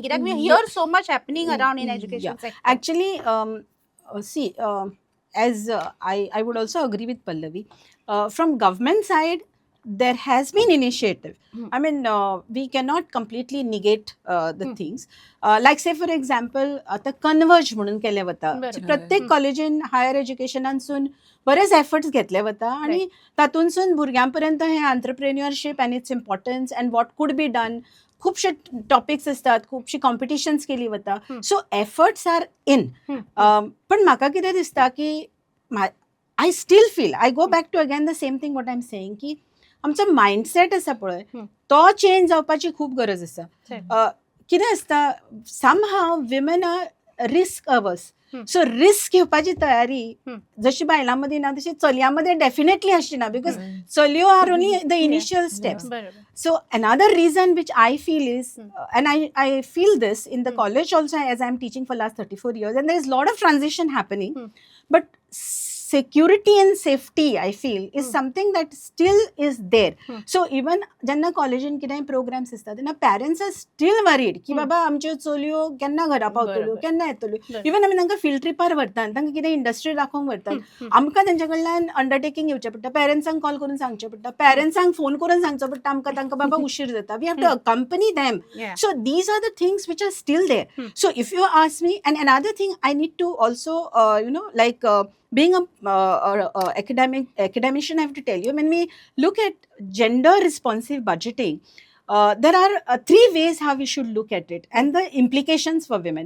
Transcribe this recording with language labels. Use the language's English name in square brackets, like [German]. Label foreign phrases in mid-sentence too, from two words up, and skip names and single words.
[English] Like we hear so much happening around in education Yeah. sector. Actually, see, as I would also agree with Pallavi. From government side, there has been initiative. I mean, we cannot completely negate the things. Like say for example, [Konkani] आता कन्वर्ज म्हणून केले वता. बरोबर. प्रत्येक कॉलेजीन हायर एज्युकेशनानसून बरेच एफर्ट्स घेतले वता आणि तातूनसून भुरग्यांपर्यंत हे [English] entrepreneurship and its importance and what could be done [Konkani] खूपशे टॉपिक्स असतात, खूपशी कॉम्पिटिशन्स केली वता. [English] so efforts are in. [Konkani] पण म्हाका कितें दिसता की [English] I still feel I go back to again the same thing what I am saying [Konkani] की आमचो मायंडसेट आसा पळय तो चेंज जावपाची खूब गरज आसा. कितें आसता [English] somehow women are risk averse. [Konkani] सो रिस्क घेवपाची तयारी जशी बायलां मदीं ना तशी चलयां मध्ये डेफिनेटली आसची ना बिकॉज चलयो [English] are only the initial steps. [Konkani] बरोबर. [English] So another reason which I feel is, and I feel this in the college also as I'm teaching for last 34 years, and there is a lot of transition happening, but security and safety I feel is something that still is there. So even [Konkani] जेन्ना कॉलेजीन कितेंय प्रोग्राम्स आसता तेन्ना [English] parents are still worried [Konkani] की बाबा आमच्यो चलयो केन्ना घरा पावतल्यो बरोबर. केन्ना येतल्यो. इवन आमी तांकां फील्ड ट्रिपार व्हरतात तांकां कितें इंडस्ट्री दाखोवंक व्हरतात आमकां तेंच्या कडल्यान अंडरटेकींग येवचें पडटा पेरेंट्सांक कॉल करून सांगचें पडटा पेरेंट्सांक फोन करून सांगचो पडटा आमकां तांकां बाबा उशीर जाता [English] we have to accompany them. Yeah. So these are the things which are still there. So if you ask me, and another thing I need to also, being a academician, I have to tell you, when we look at gender responsive budgeting, there are 3 ways how we should look at it and the implications for women.